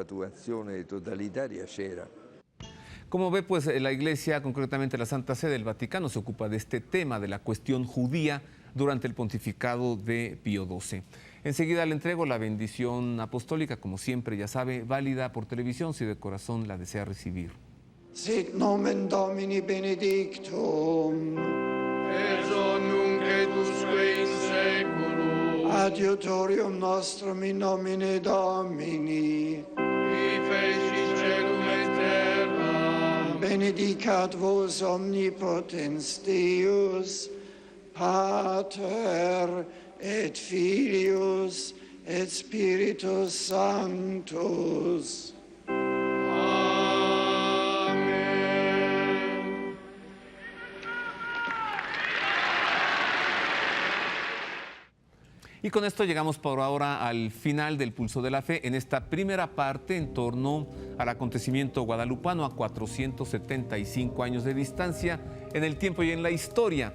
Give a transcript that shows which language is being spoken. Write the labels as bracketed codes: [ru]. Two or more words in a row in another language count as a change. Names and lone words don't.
[es] Como ve, pues la Iglesia, concretamente la Santa Sede del Vaticano, se ocupa de este tema, de la cuestión judía, durante el pontificado de Pío XII. Enseguida le entrego la bendición apostólica, como siempre, ya sabe, válida por televisión si de corazón la desea recibir. [la] Sit nomen Domini benedictum, ex hoc nunc et usque in seculum, adiutorium nostrum in nomine Domini, qui fecit caelum et terra, benedicat vos omnipotens Deus, Pater et Filius et Spiritus Sanctus. [es] Amén. Y con esto llegamos por ahora al final del Pulso de la Fe en esta primera parte en torno al acontecimiento guadalupano a 475 años de distancia en el tiempo y en la historia.